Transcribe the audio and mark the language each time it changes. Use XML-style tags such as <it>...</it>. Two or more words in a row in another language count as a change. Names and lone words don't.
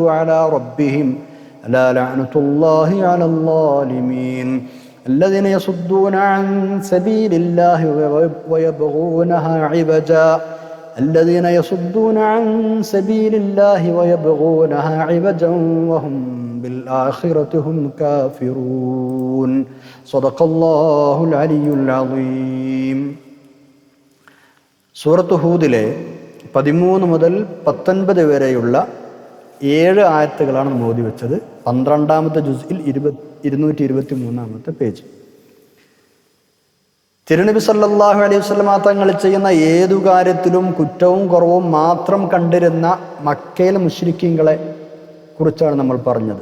<ar>على ربهم ألا لعنة الله على الظالمين الذين يصدون عن سبيل الله ويبغونها عوجا الذين يصدون عن سبيل الله ويبغونها عوجا وهم بالآخرة هم كافرون صدق الله العلي العظيم.</ar> <ml>സൂറത്ത് ഹൂദിലെ 13 മുതൽ 19 വരെയുള്ള 7 ആയത്തുകളാണ് നമ്മൾ ഓതി വെച്ചത്. 12-ാമത്തെ ജുസ്ഇൽ 223-ാമത്തെ പേജ്. തിരുനബി സല്ലല്ലാഹു അലൈഹി വസല്ലം തങ്ങൾ ചെയ്യുന്ന ഏതു കാര്യത്തിലും കുറ്റവും കുറവും മാത്രം കണ്ടിരുന്ന മക്കയിലെ മുശ്രിക്കീങ്ങളെ കുറിച്ചാണ് നമ്മൾ പറഞ്ഞത്.</ml>